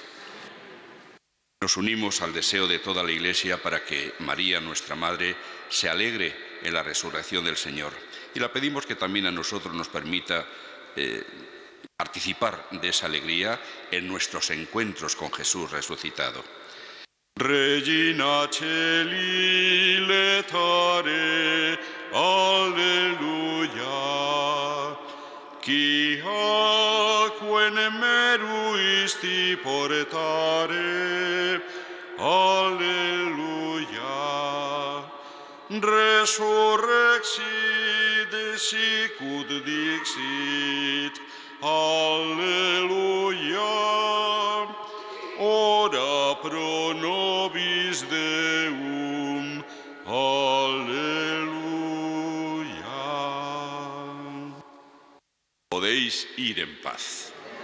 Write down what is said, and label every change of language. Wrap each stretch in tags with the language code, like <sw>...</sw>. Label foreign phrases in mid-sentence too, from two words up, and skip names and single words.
<es>Nos unimos al deseo de toda la Iglesia para que María, nuestra Madre, se alegre en la resurrección del Señor. Y la pedimos que también a nosotros nos permita participar de esa alegría en nuestros encuentros con Jesús resucitado.</es> <la>Regina Celi letare, alleluia. Qui aquen meruisti portare, alleluia. Resurrexit sicut dixit, alleluia. Ora pro nobis Deum, alleluia.</la> <es>Podéis ir en paz.</es>